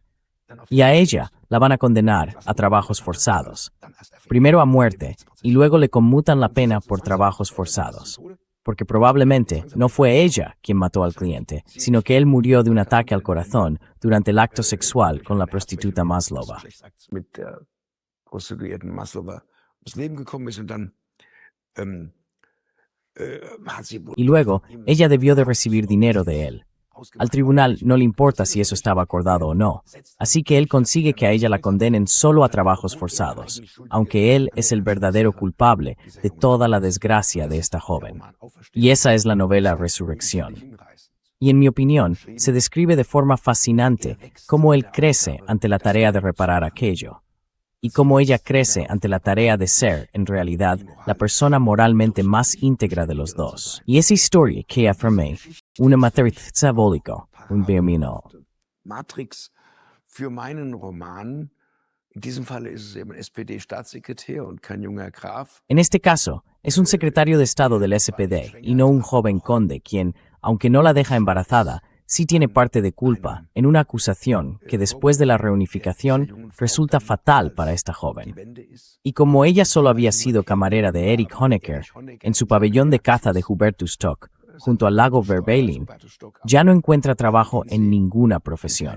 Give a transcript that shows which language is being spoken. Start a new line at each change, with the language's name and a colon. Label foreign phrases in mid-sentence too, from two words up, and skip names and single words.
Spanish: Y a ella la van a condenar a trabajos forzados. Primero a muerte, y luego le conmutan la pena por trabajos forzados. Porque probablemente no fue ella quien mató al cliente, sino que él murió de un ataque al corazón durante el acto sexual con la prostituta Maslova.
German: mit der Prostituierten Maslova ums Leben gekommen ist und dann hat sie wohl
Spanish: Y luego, ella debió de recibir dinero de él. Al tribunal no le importa si eso estaba acordado o no, así que él consigue que a ella la condenen solo a trabajos forzados, aunque él es el verdadero culpable de toda la desgracia de esta joven. Y esa es la novela Resurrección. Y en mi opinión, se describe de forma fascinante cómo él crece ante la tarea de reparar aquello, y cómo ella crece ante la tarea de ser, en realidad, la persona moralmente más íntegra de los dos. Y esa historia que afirmé, una matriz diabólica, un biomino.
German: Matrix für meinen Roman. In diesem Falle ist es eben ein SPD-Staatssekretär und kein junger Graf.
Spanish: En este caso, es un secretario de Estado del SPD y no un joven conde quien, aunque no la deja embarazada, sí tiene parte de culpa en una acusación que después de la reunificación resulta fatal para esta joven. Y como ella solo había sido camarera de Erich Honecker en su pabellón de caza de Hubertus Stock, junto al lago Verbeilin, ya no encuentra trabajo en ninguna profesión.